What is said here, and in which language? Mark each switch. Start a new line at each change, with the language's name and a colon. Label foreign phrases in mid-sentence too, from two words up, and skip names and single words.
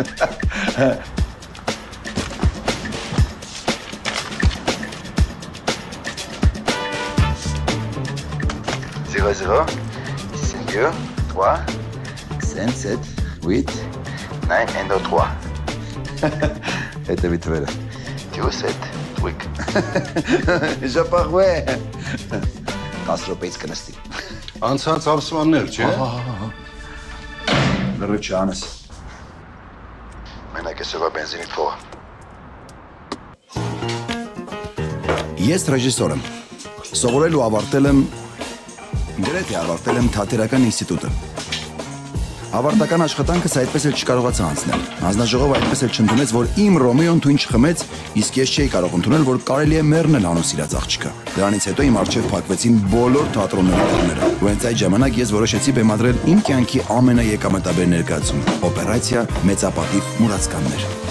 French: Zéro, 5, 3, 5, 7, 8, 9, 1, 2, 3.
Russian: Это ведь верно. 7, tweak.
French: Je parle.
Armenian: 10 րոպեից կնստի։ Անցած ամսվաններ, չէ։ Լրիվ չանես։ Մենակ էսօր բենզինի փողը։ Ես ռեժիսոր եմ։ Սովորել ու ավարտել եմ գրեթե ավարտել եմ թատերական ինստիտուտը։ Ավարտական աշխատանքս այդպես էլ չկարողացա անցնել։ Հանձնաժողովը այդպես էլ չընդունեց, որ իմ Ռոմեոն թույն չխմեց, իսկ ես չէի կարող ընդունել, որ կարելի է մեռնել հանուն սիրած աղջիկը։ Դրանից հետո իմ առջև փակվեցին բոլոր թատրոնների դռները։ Ու հենց այդ ժամանակ ես որոշեցի բեմադրել իմ կյանքի ամենաեկամտաբեր ներկայացումը՝ օպերացիա Մեծապատիվ մուրացկաններ։